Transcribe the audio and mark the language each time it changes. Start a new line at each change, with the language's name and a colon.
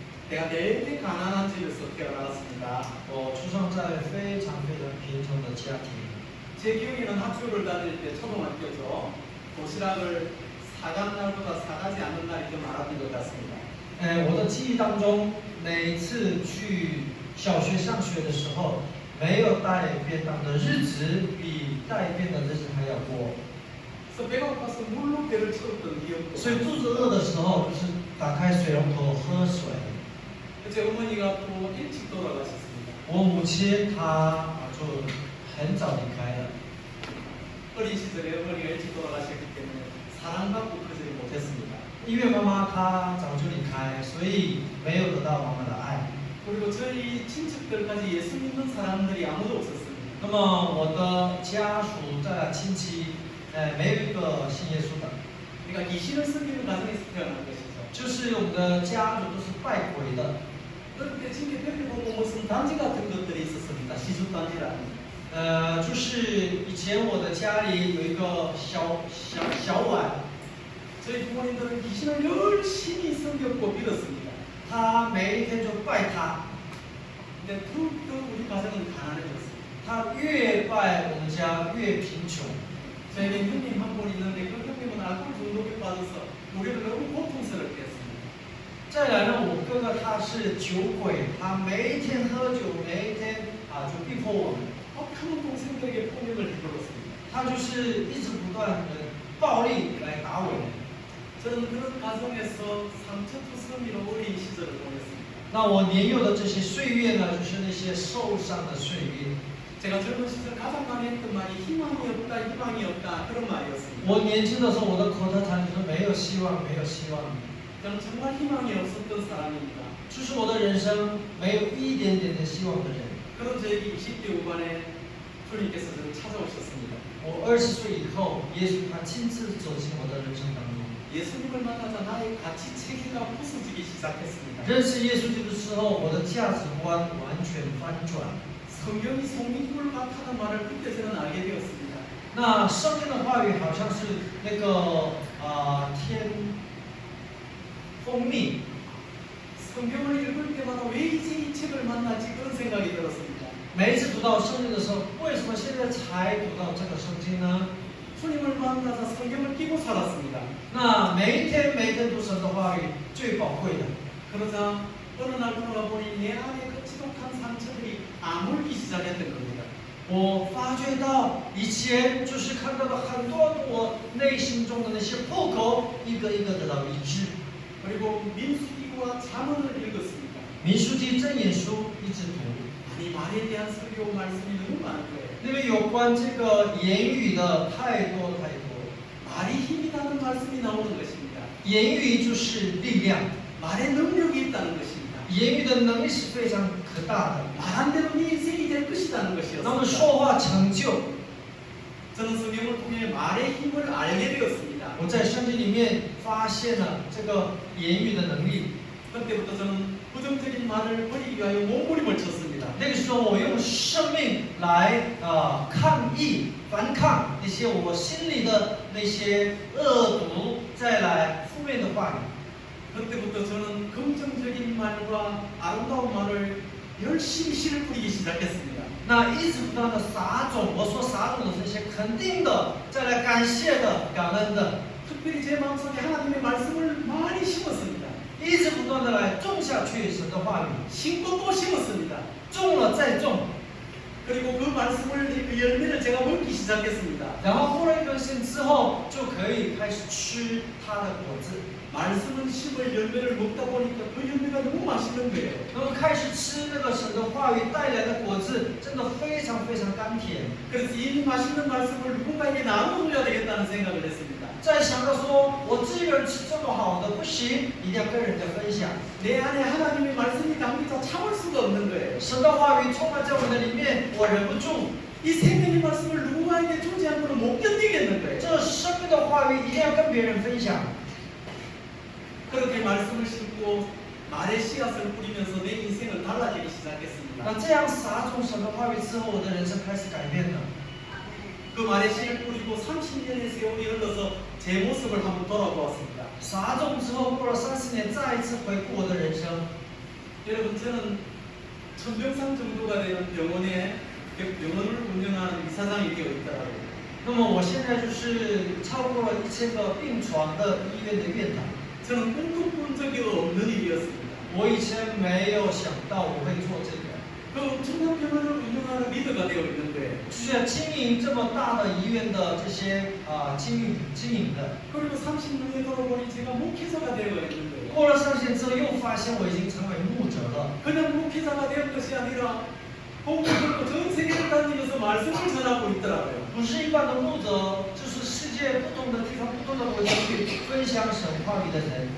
Korean: 내가 되게 가난한 집에서 태어났습니다.
Chinese: 我出生在非常贫穷的家庭。
Korean: 제 기억에는 학교를 다닐 때 초등학교죠. 도시락을 사간 날보다 사가지 않는 날이 더 많았던 것 같습니다.
Chinese: 我的记忆当中，每一次去小学上学的时候，没有带便当的日子比带便的日子还要多。
Korean: 그래서 배가 고파서 물로 배를 채웠던 기억도.
Chinese: 所以肚子饿的时候，就是打开水龙头喝水。
Korean: 제 어머니가 또 일찍 돌아가셨습니다.
Chinese: 我母亲她就很早离开了，
Korean: 어린 시절에 어머니가 일찍 돌아가셨기 때문에 사랑받고 크지 못했습니다.
Chinese: 因为妈妈她早就离开，所以没有得到妈妈的爱。
Korean: 그리고 저희 친척들까지 예수 믿는 사람들이 아무도 없었습니다.
Chinese: 那么我的家属再来亲戚，没有一个信耶稣的，
Korean: 그러니까 귀신을 섬기는 가정에서 태어난 것이죠.
Chinese: 就是我们的家族都是拜鬼的。
Korean: 그런데 집에 벽에 보면 무슨 단지 같은 것들이 있었습니다. 시집단지라는.
Chinese: 就是以前我的家里有一个小碗，
Korean: 저희 부모님들은 귀신을 열심히 섬겼고 믿었습니다.
Chinese: 他每一天就拜他，
Korean: 근데 더욱더 우리 가정은 가난해졌습니다.
Chinese: 他越拜我们家越贫穷。
Korean: 저에게 형님 한 분 있는데 그 형님은 알코올 중독에 빠져서 우리를 너무 고통스럽게 했습니다.
Chinese: 再来呢，我哥哥他是酒鬼，他每一天喝酒，每一天就逼迫我们，
Korean: 큰 동생들에게 폭력을 해버렸습니다.
Chinese: 他就是一直不断的暴力来打我们。
Korean: 저는 그런 가정에서 상처투성이로 어린 시절을 보냈습니다.
Chinese: 那我年幼的这些岁月呢，就是那些受伤的岁月。
Korean: 제가 젊은 시절 가장 많이 했던 말이 희망이 없다, 희망이 없다 그런 말이었습니다.
Chinese: 我年轻的时候，我的口头禅就是没有希望，没有希望。
Korean: 저는 정말 희망이 없었던 사람입니다.
Chinese: 就是我的人生没有一点点的希望的人。
Korean: 그런 저에게 20대 후반에 주님께서 저를 찾아오셨습니다.
Chinese: 我20岁以后，耶稣他亲自走进我的人生当中。
Korean: 예수님을 만나자 나의 가치 체계가 부서지기 시작했습니다.
Chinese: 认识耶稣基督之后，我的价值观完全翻转。
Korean: 성경이 성민을 같다는 말을 그때 저는 알게 되었습니다.
Chinese: 那圣经的话语好像是那个天蜂蜜。
Korean: 성경을 읽을 때마다 왜 이제 이 책을 만나지 그런 생각이 들었습니다.
Chinese: 每一次读到圣经的时候，为什么现在才读到这个圣经呢？
Korean: 주님을 만나서 성경을 끼고 살았습니다.
Chinese: 那每一天读神的话语最宝贵的。
Korean: 그러자 어느 날 돌아보니 내 안에 그 지독한 상처들이 아물기 시작했던 겁니다.
Chinese: 我发觉到以前就是看到的很多我内心中的那些破口，一个一个得到医治。
Korean: 그리고 민수기와 잠언을 읽었습니다.
Chinese: 民书记真言书一直读，
Korean: 아니 말에 대한 설교 말씀이 너무 많은 거예요.
Chinese: 因为有关这个言语的太多太多。
Korean: 말이 힘이라는 말씀이 나오는 것입니다.
Chinese: 言语就是力量，
Korean: 말에 능력이 있다는 것입니다.
Chinese: 言语的能力是非常可大的。
Korean: 말한 대로 네 인생이 될 것이라는
Chinese: 那么
Korean: 것이었습니다.
Chinese: 说话成就。
Korean: 저는 성경을 통해 말의 힘을 알게 되었습니다.
Chinese: 我在圣经里面发现了这个言语的能力。
Korean: 그때부터 저는 부정적인 말을 버리기 위하여 몸부림을 쳤습니다.
Chinese: 那个时候，我用生命来抗议、反抗那些我心里的那些恶毒，再来负面的话语。
Korean: 그때부터 저는 긍정적인 말과 아름다운 말을 열심히 씨를 뿌리기 시작했습니다.
Chinese: 那一直不断的撒种，我说撒种的这些肯定的，再来感谢的、感恩的，
Korean: 특별히 제 마음속에 하나님의 말씀을 많이 심었습니다.
Chinese: 一直不断的来种下去神的话语，
Korean: 심고 또 심었습니다.
Chinese: 种了再种，
Korean: 그리고 그 말씀을 그 열매를 제가 먹기 시작했습니다.
Chinese: 然后播了一根线之后，就可以开始吃它的果子。
Korean: 말씀은 심을 열매를 먹다 보니까 그 열매가 너무 맛있는 거예요.
Chinese: 然后开始吃那个神的话语带来的果子，真的非常非常甘甜。
Korean: 그래서 이 맛있는 말씀을 누군가에게 나눠줘야 되겠다는 생각을 했습니다.
Chinese: 再想到说，我自己一个人吃这么好的不行，一定要跟人家分享。
Korean: 내 안에 하나님의 말씀이 담겨서 참을 수가 없는 거예요.
Chinese: 神的话语充满在我的里面，我忍不住。
Korean: 이 생명의 말씀을 누군가에게 주지 않고는 못 견디겠는 거예요.
Chinese: 这生命的话语一定要跟别人分享。
Korean: 그렇게 말씀을 심고 말의 씨앗을 뿌리면서 내 인생을 달라지기 시작했습니다.
Chinese: 那这样撒种神的话语之后，我的人生开始改变了。
Korean: 그 말의 씨를 뿌리고 30년의 세월이 흘러서 제 모습을 한번 돌아보았습니다.
Chinese: 撒种之后，过了30年，再一次回顾我的人生。
Korean: 여러분 저는 천병상 정도가 되는 병원을 운영하는 이사장이 되어 있더라고요.
Chinese: 那么我现在就是超过了1000个病床的医院的院长。
Korean: 저는 꿈도 꾼 적이 없는 일이었습니다.
Chinese: 我以前没有想到我会做这个。
Korean: 그 엄청난 병원을 운영하는 리더가 되어 있는데
Chinese: 就是经营这么大的医院的这些经营的。
Korean: 그리고 30년에 돌아보니 제가 목회자가 되어 있는 거예요.
Chinese: 过了30年之后，又发现我已经成为牧者了。
Korean: 그냥 목회자가 된 것이 아니라 복음을 들고 전 세계를 다니면서 말씀을 전하고 있더라고요.
Chinese: 不是一般的牧者，就是世界不同的地方、不同的国家去分享神话语的人。